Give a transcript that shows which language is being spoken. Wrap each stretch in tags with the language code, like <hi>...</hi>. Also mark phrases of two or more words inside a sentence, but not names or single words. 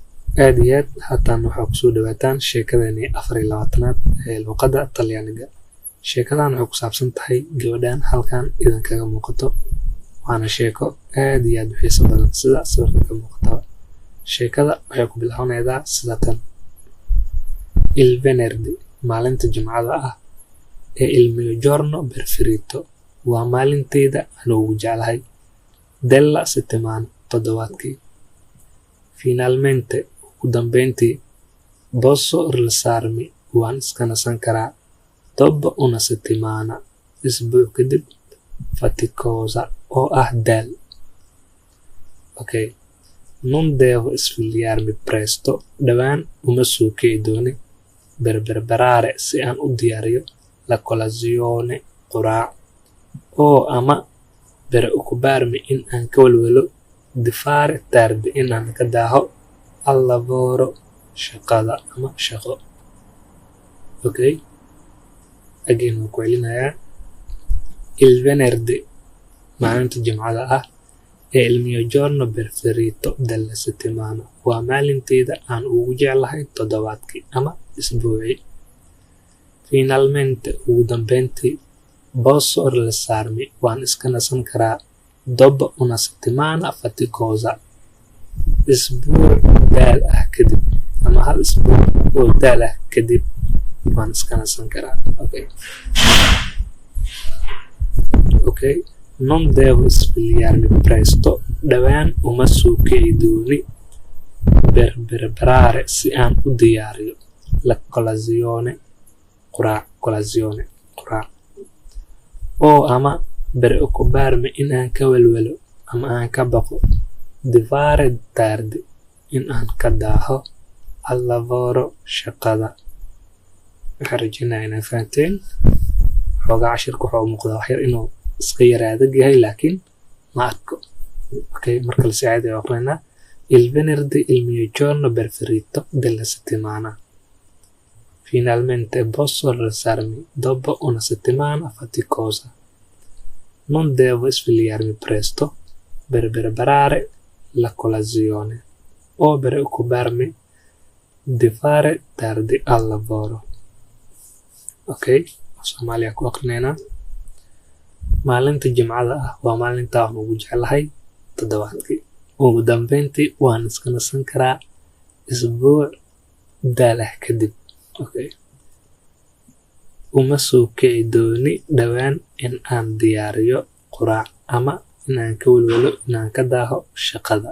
<so>aad iyo aad haatan waxaa kusoo dhawaataan sheekadani 24aad ee luqadda Talyaaniga. Sheekadan waxay ku saabsan tahay gabadhan halkan idan kaga muuqato. Waana sheeko aad iyo aad u xiiso badan sida sawirka ka muuqata. Sheekada waxay ku bilaabanaysaa sida tan:</so> <it>Il venerdì,</it> <so>maalinta Jimcada ah, ee</so> <it>il mio giorno preferito,</it> <so>waa maalintayda aan ugu jeclahay</so> <it>della settimana,</it> <so>toddobaadkii. Finalmente, ugu dambeyntii,</so> <it>posso rilassarmi,</it> <so>waan iska nasan karaa</so> <it>dopo una settimana,</it> <so>isbuuc kadib, faticosa oo ah daal.</so> <it>Okay, non devo svegliarmi presto,</it> <so>dhawaan uma soo kici dooni</so> <it>per preparare</it> <so>si aan u diyaariyo</so> <it>la colazione,</it> <so>quraac, oo ama</so> <it>per occuparmi</it> <so>in aan ka walwalo</so> <it>di fare tardi,</it> <so>in aan ka daaho</so> <it>al lavoro,</it> <so>shaqada ama shaqo. Okay, again waan ku celinayaa.</so> <it>Il venerdì,</it> <so>maalinta Jimcada ah, ee</so> <it>il mio giorno preferito della settimana,</it> <so>waa maalintayda aan ugu jeclahay toddobaadkii ama isbuucii.</so> <it>Finalmente,</it> <so>ugu dambeyntii,</so> <it>posso rilassarmi,</it> <so>waan iska nasan karaa</so> <it>dopo una settimana faticosa,</it> <so>isbuuc daal ah kadib, ama hal isbuuc oo daal ah kadib waan iska nasan karaa.</so> <it>Okay, non devo svegliarmi presto,</it> <so>dhawaan uma soo kici dooni</so> <it>per preparare</it> <so>si aan u diyaariyo</so> <it>la colazione,</it> <so>quraac, oo ama</so> <it>per occuparmi</it> <so>in aan ka walwalo ama aan ka baqo</so> <it>di fare tardi,</it> <so>in aan ka daaho</so> <it>al lavoro,</it> <so>shaqada. Waxaan rajeynayaa inaad fahanteen. Xoogaa cashirka waxaa u muuqdaa wax yar inuu iska yara adag yahay, laakiin ma arko. Okay, marka la saacid ay aqrinaa</so> <it>il venerdì il mio giorno preferito della settimana. Finalmente posso rilassarmi dopo una settimana faticosa. Non devo svegliarmi presto per preparare la colazione o per occuparmi di fare tardi al lavoro.</it> <so>Okay, Soomaaliya ku aqrinayna. Maalinta Jimcada ah waa maalinta aan ugu jeclahay toddobaadkii. Ugu dambeyntii, waan iska nasan karaa isbuuc daal ah kadib. Okay, uma soo kici dooni dhawaan in aan diyaariyo quraac ama in aan ka walwalo in aan ka daaho shaqada.</so>